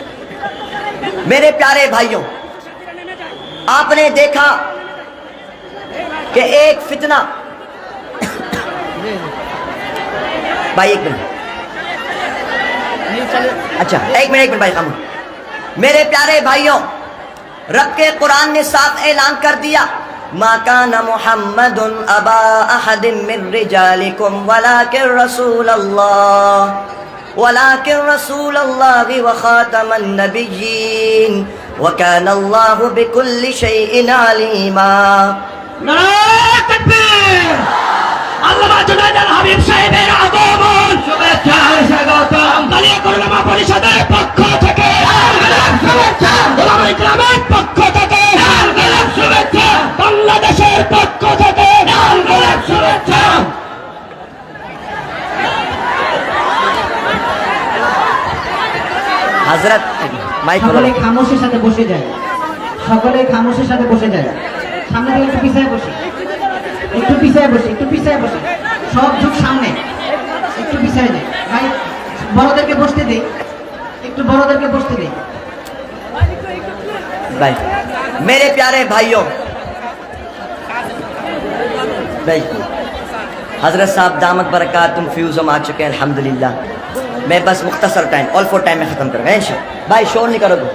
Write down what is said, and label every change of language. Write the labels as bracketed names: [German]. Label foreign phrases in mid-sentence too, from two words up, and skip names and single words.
[Urdu] میرے پیارے بھائیوں، آپ نے دیکھا کہ ایک فتنہ، بھائی ایک منٹ، اچھا ایک منٹ بھائی خاموش۔ میرے پیارے بھائیوں، رب کے قرآن نے صاف اعلان کر دیا، [Arabic] ما کان محمد ابا احد من رجالکم ولکن رسول اللہ ولكن رسول الله وخاتم النبيين وكان الله بكل شيء عليما۔ [Bangla] নারায়ে তাকবীর। আল্লামা জুনায়েদ আল হাবিব সাহেবের আগমন, শুভেচ্ছা স্বাগতম। কালিয়া করলামা পরিষদের পক্ষ থেকে শুভেচ্ছা, ওলামায়ে কেরামের পক্ষ থেকে শুভেচ্ছা, বাংলাদেশের পক্ষ থেকে শুভেচ্ছা। [Urdu] حضرت مائک [Bangla] সকলে খামোশের সাথে বসে যায়, সকলে খামোশের সাথে বসে যায়। সামনে থেকে একটু পিছায় বসে, একটু পিছায় বসে, একটু পিছায় বসে, সব ঝুঁক সামনে, একটু পিছায় যায়। ভাই বড়দেরকে বসতে দেই, একটু বড়দেরকে বসতে দেই। [Urdu] بھائی میرے پیارے بھائیوں، بھائی حضرت صاحب دامت برکاتہم فیوزم آ چکے ہیں الحمدللہ۔ میں بس مختصر ٹائم، [English] all four time [Urdu] میں ختم کروں گا انشاءاللہ۔ بھائی شور نہیں کرو گے؟